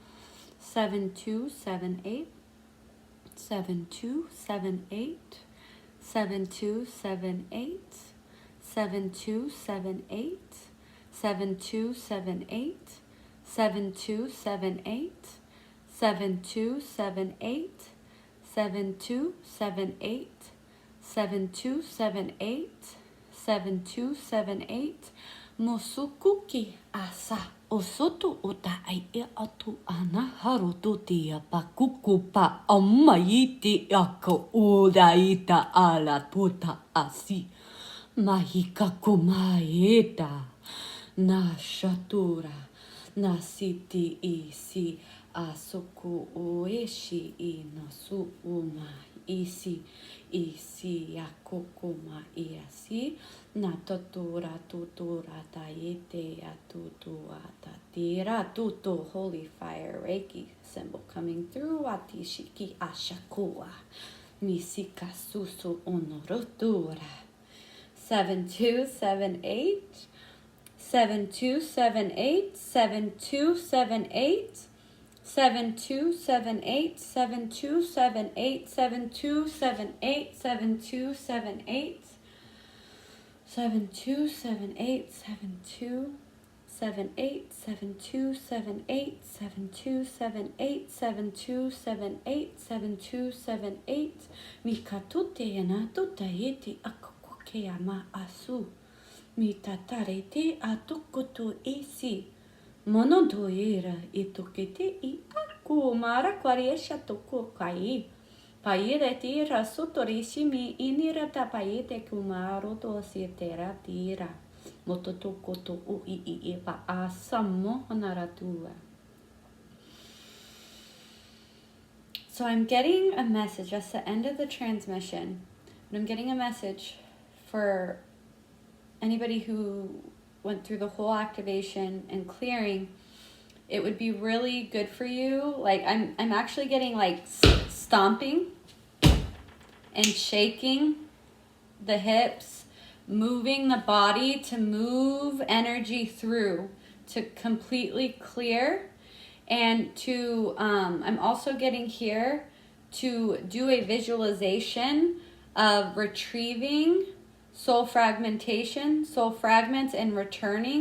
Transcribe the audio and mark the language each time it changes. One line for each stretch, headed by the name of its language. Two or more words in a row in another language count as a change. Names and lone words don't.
English: 7278, 7278, 7278, 7278, 7278, 7278, 7278, 7278, 7278, 7278. Mosukuki asa osoto ota ai e atu ana haruto tia pakuku pa amaiti ako udaita ala tuta asi. Mahika kumaeta na shatura na siti isi asoku oeshi I nasu uma isi akokoma iasi na tutura taite atutua tatira tuto holy fire reiki symbol coming through atishiki ashakua misika susu onorotura 7278 7278 7278 7278 7278 7278 7278 7278 7278 7278 7278 7278 7278 Mikatute yanatuta iti akukuke ama asu Mitatarete atukutu isi Monodoira itukete I aku mara kwariesha toku kai Paire tira sotorishi mi inira tapaite kumaro to sitera tira Mototoko to ui pa asamo naratua. So I'm getting a message. That's the end of the transmission. But I'm getting a message for anybody who went through the whole activation and clearing. It would be really good for you. Like I'm actually getting like stomping and shaking the hips, moving the body to move energy through to completely clear, and to I'm also getting here to do a visualization of retrieving soul fragmentation, soul fragments, and returning.